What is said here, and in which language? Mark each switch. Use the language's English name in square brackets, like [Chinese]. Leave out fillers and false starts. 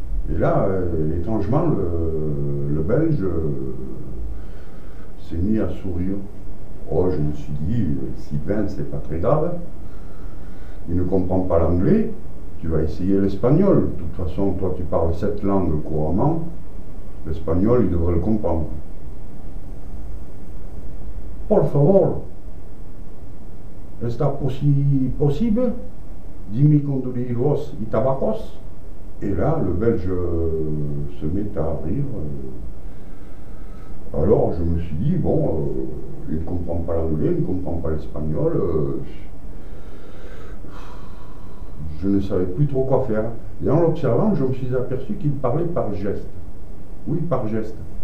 [French] Et là, étrangement, le belge s'est mis à sourire. Oh, je me suis dit, Sylvain, c'est pas très grave. Il ne comprend pas l'anglais, tu vas essayer l'espagnol. De toute façon, toi, tu parles cette langue couramment. L'espagnol, il devrait le comprendre. [Spanish] Por favor, ¿está possible? Dime conduiros y tabacos? [French] Et là, le belge se met à rire. Alors, je me suis dit, bon, il ne comprend pas l'anglais, il ne comprend pas l'espagnol. Je ne savais plus trop quoi faire. Et en l'observant, je me suis aperçu qu'il parlait par geste. Oui, par geste.